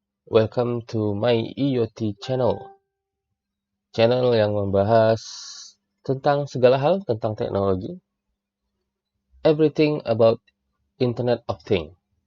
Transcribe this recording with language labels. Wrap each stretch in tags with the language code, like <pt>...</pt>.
<en>Welcome to my IoT channel.</en> <id>Channel yang membahas tentang segala hal tentang teknologi.</id> <en>Everything about Internet of Things.</en>